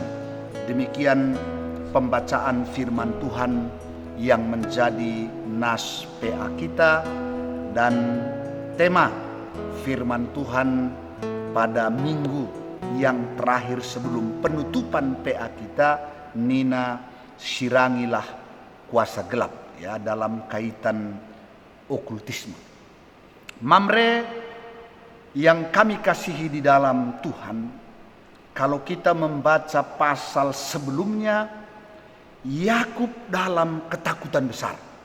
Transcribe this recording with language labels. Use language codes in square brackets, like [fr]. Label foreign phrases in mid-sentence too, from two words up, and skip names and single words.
[id] Demikian pembacaan firman Tuhan yang menjadi nas PA kita, dan tema firman Tuhan pada minggu yang terakhir sebelum penutupan PA kita, Nina sirangilah kuasa gelap, ya, dalam kaitan okultisme. Mamre yang kami kasihi di dalam Tuhan, kalau kita membaca pasal sebelumnya, Yakub dalam ketakutan besar.